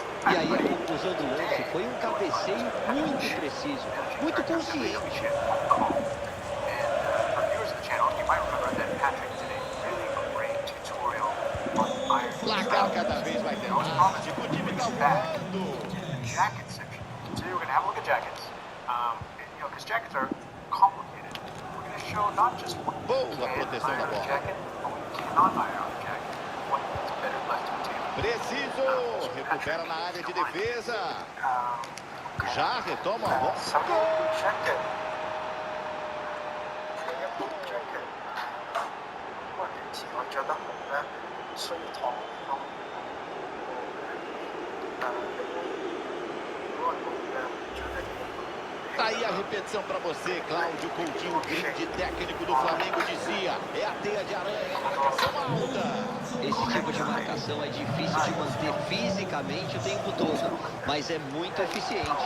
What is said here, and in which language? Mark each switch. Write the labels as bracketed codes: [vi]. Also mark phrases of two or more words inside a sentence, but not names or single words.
[pt] E aí a conclusão do lance foi um cabeceio muito preciso, muito consciente. Placar cada vez vai ter mais. Tipo, o time tá voando. [en] Jacket section. So you're going to have a look at jackets. You know, because jackets are complicated. We're going to show not just what you [pt] Boa [en] can [pt] proteção da [en] iron on a [pt] bola. [en] jacket, but what you cannot iron on a jacket. What is better left to the table. [pt] Preciso. Recupera na área de defesa. Já retoma a bola. Gol! [en] Jacket. Jacket. [yue] 因為平時我着得好咧，需要燙咁。 [pt] Tá aí a repetição para você, Cláudio Coutinho, o grande técnico do Flamengo, dizia: é a teia de aranha, a marcação alta. Esse tipo de marcação é difícil de manter fisicamente o tempo todo, mas é muito eficiente.